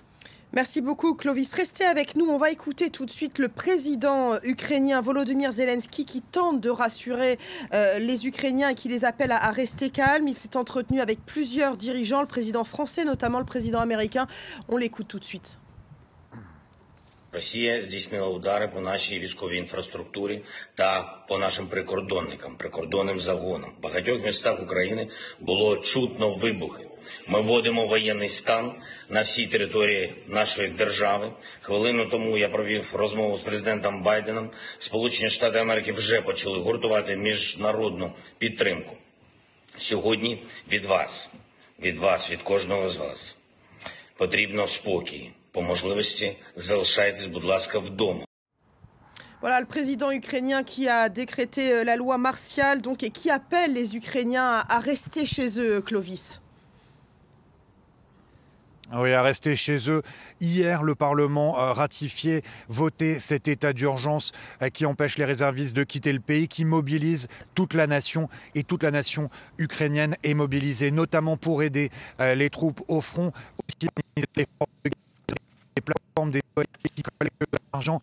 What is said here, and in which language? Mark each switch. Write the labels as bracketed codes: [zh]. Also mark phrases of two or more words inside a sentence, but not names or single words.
[fr] Merci beaucoup Clovis. Restez avec nous. On va écouter tout de suite le président ukrainien Volodymyr Zelensky qui tente de rassurer les Ukrainiens et qui les appelle à rester calmes. Il s'est entretenu avec plusieurs dirigeants, le président français, notamment le président américain. On l'écoute tout de suite. [uk] Росія здійснила удари по нашій військовій інфраструктурі та по нашим прикордонним загонам. В багатьох містах України було чутно вибухи. Ми вводимо воєнний стан на всій території нашої держави. Хвилину тому я провів розмову з президентом Байденом. Сполучені Штати Америки вже почали гуртувати міжнародну підтримку. Сьогодні від вас, від кожного з вас потрібно спокій. По можливості залишайтесь, будь ласка, вдома. [fr] Voilà le président ukrainien qui a décrété la loi martiale donc, et qui appelle les Ukrainiens à rester chez eux, Clovis. Oui, à rester chez eux. Hier, le Parlement a ratifié, voté cet état d'urgence qui empêche les réservistes de quitter le pays, qui mobilise toute la nation et toute la nation ukrainienne est mobilisée, notamment pour aider les troupes au front, aussi les forces de guerre, des plateformes des qui collectent de l'argent.